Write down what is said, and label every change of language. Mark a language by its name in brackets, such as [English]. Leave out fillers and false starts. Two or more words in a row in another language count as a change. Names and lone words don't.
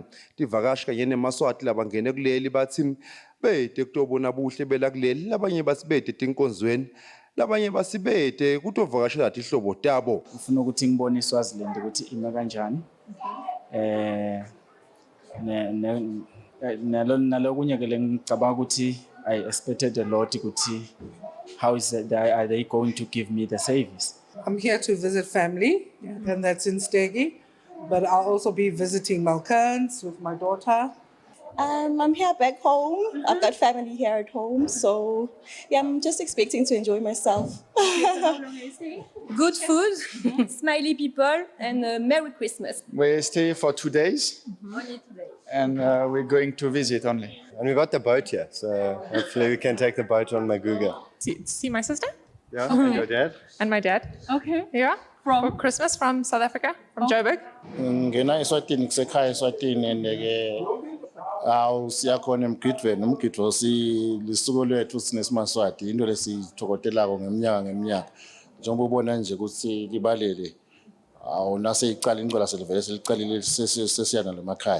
[Swati] Tivakashi kanye neMaSwati labangene kuleli bathi bete kutobona buhle bela kuleli, labanye basibete tinkonzweni, labanye basibete kutovakashela tihlobo tabo. Ufuna ukuthi ngibone iSwaziland ukuthi ime kanjani. Nalokunye ke ngicabanga ukuthi [English] I expected a lot ukuthi how is it, are they going to give me the service? I'm here to visit family, and that's in Stegi, but I'll also be visiting Malkerns with my daughter. I'm here back home. I've got family here at home, so yeah, I'm just expecting to enjoy myself. Good food, smiley people, and Merry Christmas. We stay for 2 days, Only today. and we're going to visit only. And we got the boat here, so hopefully we can take the boat on Maguga. See my sister? Yeah, and your dad? And my dad. Okay. Yeah. From? For Christmas from South Africa, from Joburg. [Swati] Ngena Eswatini kusekhaya Eswatini and siyakhona emgidweni umgidvo lisuku lethu sineSimaswati into lesithokotelako ngeminyaka njengoba ubona nje ukuthi libalele awunaseyicala incwala selivele selicalile sesiyana lemakhaya.